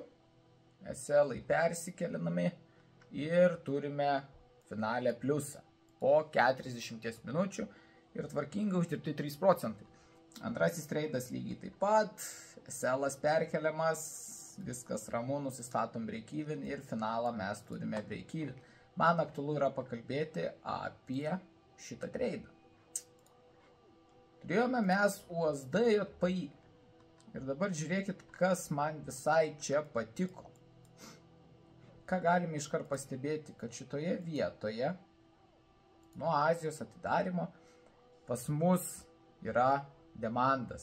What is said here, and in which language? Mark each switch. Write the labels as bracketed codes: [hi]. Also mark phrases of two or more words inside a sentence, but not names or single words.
[lt] SL-ai persikelinami ir turime finalę pliusą po 40 minučių ir tvarkingai uždirbti 3 procentai. Antrasis treidas lygiai taip pat, SL-as perkeliamas, viskas ramu, nusistatom break-even ir finalą mes turime break-even. Man aktualu yra pakalbėti apie šitą treidą. Turėjome mes USD JPY. Ir dabar žiūrėkit, kas man visai čia patiko. Ką galime iškart pastebėti, kad šitoje vietoje, nuo Azijos atidarimo, pas mus yra demandas.